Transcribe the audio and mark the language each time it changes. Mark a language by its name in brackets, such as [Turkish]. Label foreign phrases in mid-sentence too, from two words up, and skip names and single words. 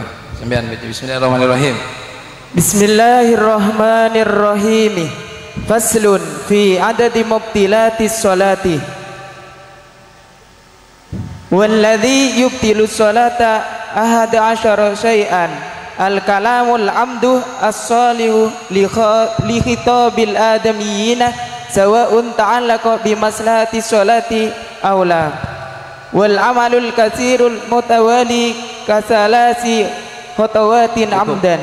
[Javanese] Sampean baca bismillahirrahmanirrahim. [Arabic] بسم الله الرحمن الرحيم. فصل في عدد مبطلات الصلاة. والذي يبطل الصلاة أحد عشر شيئا. الكلام العمد الصالح لخطاب الآدميين سواء تعلق بمصلحة الصلاة أو لا. والعمل الكثير المتوالي كثلاث خطوات عمدا.